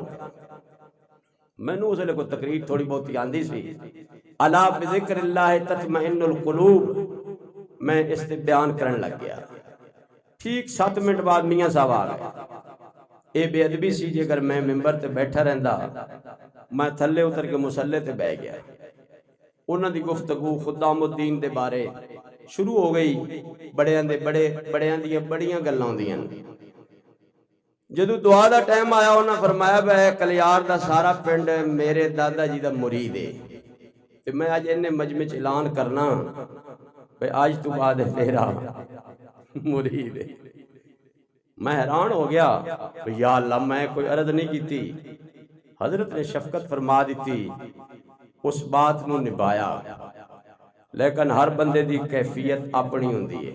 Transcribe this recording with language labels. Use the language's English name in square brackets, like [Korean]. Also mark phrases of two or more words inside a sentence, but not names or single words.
[Punjabi] میں نے اسے کو تقریر تھوڑی بہت آندھی سی، [Arabic] الا بذکر اللہ تطمئن القلوب، [Punjabi] میں اس سے بیان کرنے لگ گیا۔ ٹھیک 7 منٹ بعد میاں صاحب آ گئے، اے بے ادبی سی جے اگر میں ممبر تے بیٹھا رہندا، میں تھلے اتر کے مصلے تے بیٹھ گیا۔ انہاں دی گفتگو خدام الدین دے بارے شروع ہو گئی، بڑیاں دی بڑیاں گلاں ہوندیاں۔ جدو دعا دا ٹائم آیا انہاں فرمایا بے کلیار دا سارا پنڈ میرے دادا جی دا مرید ہے، کہ میں آج انہیں مجمع اعلان کرنا بے آج تو بعد میرا مرید ہے۔ میں حیران ہو گیا، یا اللہ میں کوئی عرض نہیں کی تھی، حضرت نے شفقت فرما دیتی، اس بات نو نبھایا، لیکن ہر بندے دی کیفیت اپنی ہوندی ہے۔